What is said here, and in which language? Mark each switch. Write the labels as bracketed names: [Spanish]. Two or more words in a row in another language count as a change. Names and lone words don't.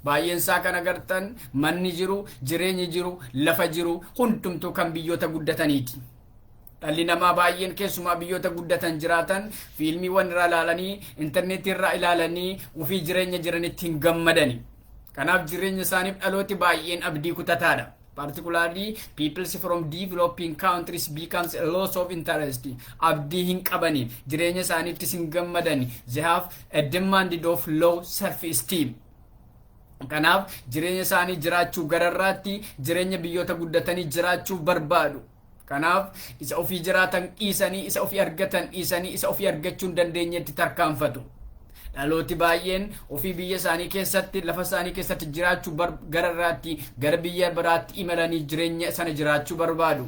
[Oromo] baay'een isaa kan agartan manni jiru jireenyi jiru lafa jiru hundumtuu kan biyyoota guddataniiti. dhalli namaa baay'een keessumaa biyyoota guddatan jiraatan fiilmiiwwan irraa ilaalanii intarneetii irraa ilaalanii ufii jireenya jiranitti hin gammadani. kanaaf jireenya isaaniif dhalooti baay'een abdii kutataadha. [English] particularly peoples from developing countries becomes a loss of interest. [Oromo] abdii hin qabani, jireenya isaaniittis hin gammadani. [English] they have a demand of low self esteem. [Oromo] kanaaf jireenya isaanii jiraachuu gararraatti jireenya biyyoota guddatanii jiraachuu barbaadu. kanaaf isa ofii jiraatan dhiisanii isa ofii argatan dhiisanii isa ofii argachuu hin dandeenyetti tarkaanfatu. dhalooti baay'een ofii biyya isaanii keessatti lafa isaanii keessatti jiraachuu gararraatti gara biyya biraatti imalanii jireenya sana jiraachuu barbaadu.